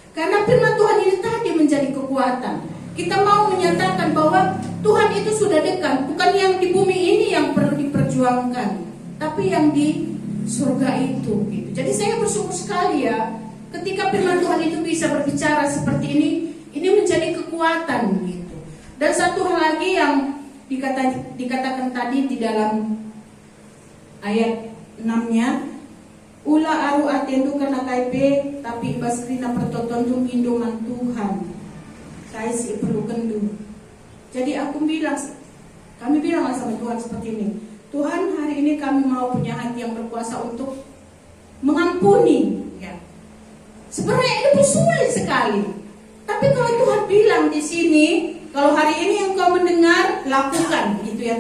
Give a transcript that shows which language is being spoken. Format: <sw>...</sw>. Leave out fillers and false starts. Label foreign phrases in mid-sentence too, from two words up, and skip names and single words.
<id>Karena firman Tuhan ini tadi menjadi kekuatan. Kita mau menyatakan bahwa Tuhan itu sudah dekat, bukan yang di bumi ini yang perlu diperjuangkan, tapi yang di surga itu gitu. Jadi saya bersyukur sekali ya, ketika firman Tuhan itu bisa berbicara seperti ini menjadi kekuatan gitu. Dan satu hal lagi yang dikatakan tadi di dalam ayat 6-nya,</id> <btx>ula aru atendu karena kaipe tapi ibas rina pertotondu indoman Tuhan kaisi perlu kendu.</btx> <id>Jadi kami bilang sama Tuhan seperti ini, Tuhan, hari ini kami mau punya hati yang berkuasa untuk mengampuni ya. Sebenarnya itu sulit sekali, tapi kalau Tuhan bilang di sini, kalau hari ini engkau mendengar, lakukan gitu ya.</id>